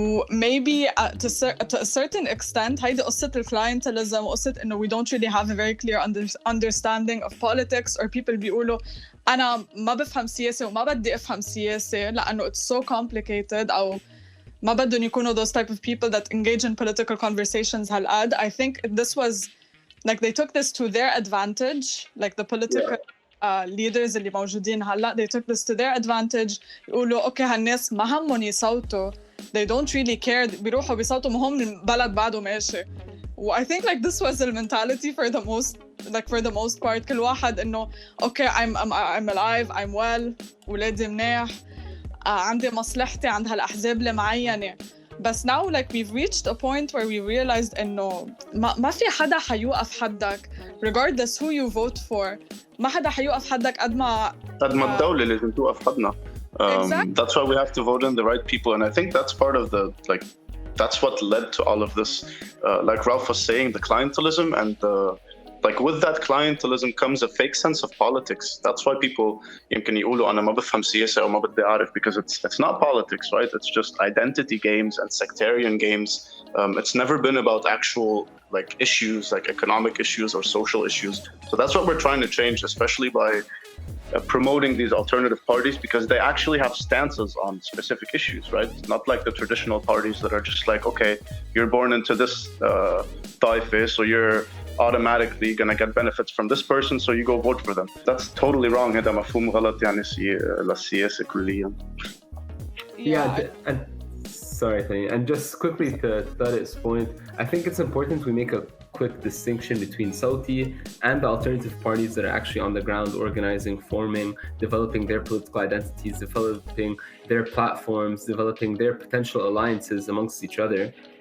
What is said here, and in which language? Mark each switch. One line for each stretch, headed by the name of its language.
English: Maybe to a certain extent
Arabic: هيدي قصة الكلاينتيليزم وقصة إنه
English: we don't really have a very clear understanding of politics, or people
Arabic: بيقولوا أنا ما بفهم سياسة وما بدي أفهم سياسة لأنه
English: it's so complicated،
Arabic: أو ما بدهم يكونوا
English: those type of people that engage in political conversations
Arabic: هالقد.
English: I think this was like they took this to their advantage, like the political leaders
Arabic: اللي موجودين هلا,
English: they took this to their advantage.
Arabic: يقولوا أوكي هالناس ما همهم يصوتوا,
English: they don't really care,
Arabic: بيروحوا بيصوتوا مهم البلد بعده ماشي.
English: I think like this was the mentality for the most part.
Arabic: كل واحد إنه
English: okay, I'm alive, I'm well,
Arabic: ولادي منيح, عندي مصلحتي عند هالأحزاب المعينة.
English: بس now like we've reached a point where we realized
Arabic: إنه ما في حدا حيوقف حدك
English: regardless who you vote for.
Arabic: ما حدا حيوقف حدك قد ما الدولة لازم توقف حدنا.
English: Exactly. That's why we have to vote in the right people, and I think that's part of the like that's what led to all of this. Like Ralph was saying, the clientelism, and like with that clientelism comes a fake sense of politics. That's why people
Arabic: يمكن يقولوا أنا ما بفهم سياسة أو ما بدي أعرف,
English: because it's not politics, right? It's just identity games and sectarian games. It's never been about actual like issues, like economic issues or social issues. So that's what we're trying to change, especially by promoting these alternative parties, because they actually have stances on specific issues, right? It's not like the traditional parties that are just like, okay, you're born into this taifa, so you're automatically gonna get benefits from this person, so you go vote for them. That's totally wrong.
Arabic: هذا مفهوم غلط يعني للسياسة كليا.
English: And sorry, Taleen. And just quickly to Tarek's point, I think it's important we make a quick distinction between Sawti and the alternative parties that are actually on the ground, organizing, forming, developing their political identities, developing their platforms, developing their potential alliances amongst each other.